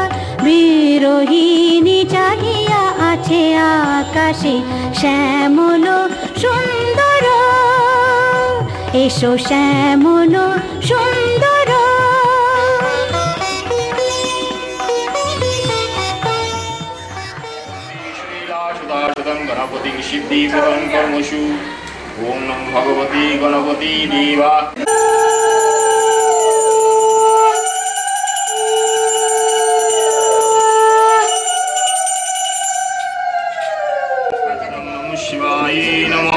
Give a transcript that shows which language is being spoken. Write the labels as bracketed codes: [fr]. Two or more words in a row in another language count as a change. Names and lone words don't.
[bn] বিরোহিণী চাহিয়া আছে আকাশে শ্যামল সুন্দর, এসো শ্যামল সুন্দর। [sa] गणपति सिद्धिप्रदं कर्मसु। ओम नमो भगवती गणपति देवा। नमो शिवाय नमः।